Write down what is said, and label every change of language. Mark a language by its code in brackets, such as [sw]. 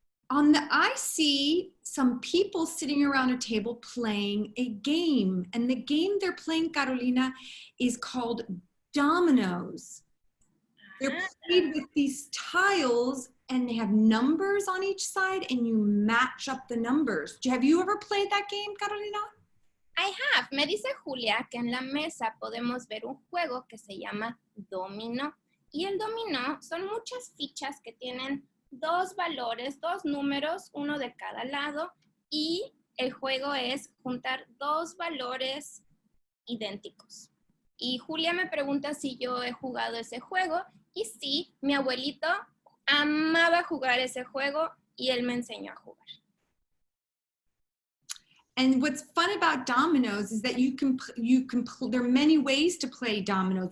[en] I see some people sitting around a table playing a game. And the game they're playing, Carolina, is called dominoes. They're played with these tiles and they have numbers on each side and you match up the numbers. Have you ever played that game, Carolina? I have. [es] Me dice Julia que en la mesa podemos ver un juego que se llama dominó. Y el dominó son muchas fichas que tienen dos valores, dos números, uno de cada lado. Y el juego es juntar dos valores idénticos. Y Julia me pregunta si yo he jugado ese juego. Y sí, mi abuelito amaba jugar ese juego y él me enseñó a jugar. [en] And what's fun about dominoes is that there are many ways to play dominoes.